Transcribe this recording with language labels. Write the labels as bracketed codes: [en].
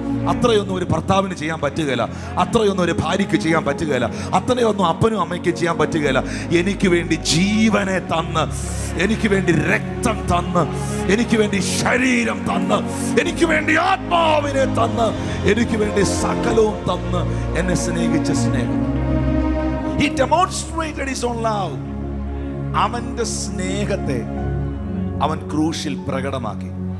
[ml] അത്രയൊന്നും ഒരു ഭർത്താവിന് ചെയ്യാൻ പറ്റുകയില്ല, അത്രയൊന്നും ഒരു ഭാര്യയ്ക്ക് ചെയ്യാൻ പറ്റുകയില്ല, അത്രയൊന്നും അപ്പനും അമ്മയ്ക്കും ചെയ്യാൻ പറ്റുകയില്ല. എനിക്ക് വേണ്ടി ജീവനെ തന്ന്, എനിക്ക് വേണ്ടി രക്തം തന്ന്, എനിക്ക് വേണ്ടി ശരീരം തന്ന്, എനിക്ക് വേണ്ടി ആത്മാവിനെ തന്ന്, എനിക്ക് വേണ്ടി സകലവും തന്ന് എന്നെ സ്നേഹിച്ച സ്നേഹം. [en] He demonstrated his own love. [ml] അവന്റെ സ്നേഹത്തെ അവൻ ക്രൂശിൽ പ്രകടമാക്കി.